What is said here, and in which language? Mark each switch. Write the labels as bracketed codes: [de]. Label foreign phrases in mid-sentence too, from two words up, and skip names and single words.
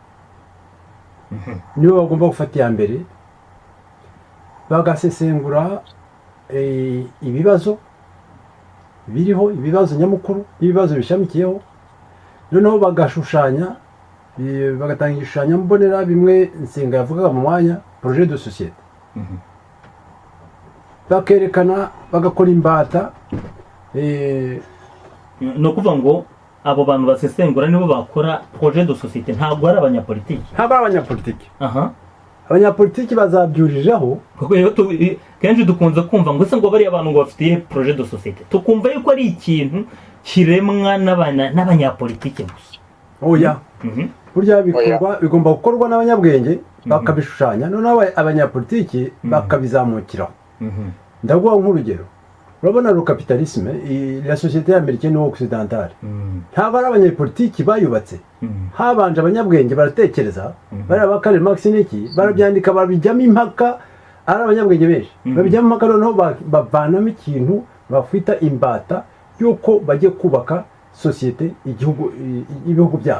[rw] nibo bagomba gufata iya mbere bagasesengura ibibazo biriho, ibibazo nyamukuru n'ibibazo bishamikiyeho, noneho bagashushanya bagatanga igishushanyo mbonera, bimwe Nsenga yavugaga mu mwanya [fr] projet de société, [rw] bakerekana bagakora imbata. Ni ukuvuga ngo abo bantu basesengura nibo bakora [fr] projet de société, [rw] ntabwo ari abanyapolitiki. ntabwo ari abanyapolitiki. Aha. abanyapolitiki bazabyuriraho kuko iyo kenshi dukunze kumva ngo se ngo bari abantu ngo bafitiye [fr] projet de société, [rw] tukumva yuko ari ikintu kiremwa n'abanyapolitiki gusa. oya burya bigomba gukorwa n'abanyabwenge bakabishushanya, noneho abanyapolitiki bakabizamukiraho. ndaguha nk'urugero, urabona [fr] le capitalisme, la société américaine ou occidentale, [rw] ntabwo ari abanyapolitiki bayubatse, habanje abanyabwenge baratekereza, baraba Karl Marx n'iki, barabyandika babijyamo impaka, ari abanyabwenge benshi babijyamo impaka, noneho bavanamo ikintu bafita imbata yuko bagiye kubaka société ibihugu byabo.